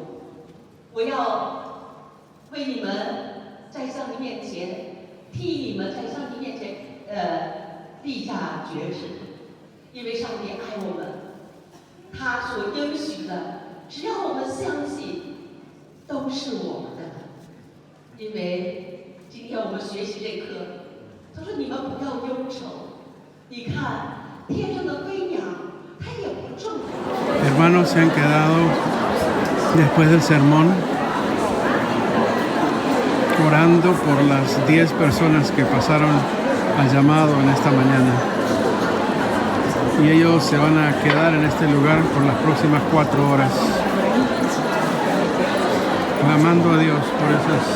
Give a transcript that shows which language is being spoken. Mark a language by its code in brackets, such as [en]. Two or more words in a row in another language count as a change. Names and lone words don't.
[zh] 我要为你们在上帝面前，替你们在上帝面前立下决志，因为上帝爱我们， 他所应许的，只要我们相信，都是我们的。因为今天我们学习这课，他说你们不要忧愁，你看天上的飞鸟，它也不种。 [es] Hermanos, se han quedado después del sermón orando por las 10 personas que pasaron al llamado en esta mañana. Y ellos se van a quedar en este lugar por las próximas 4 horas, clamando a Dios por esas.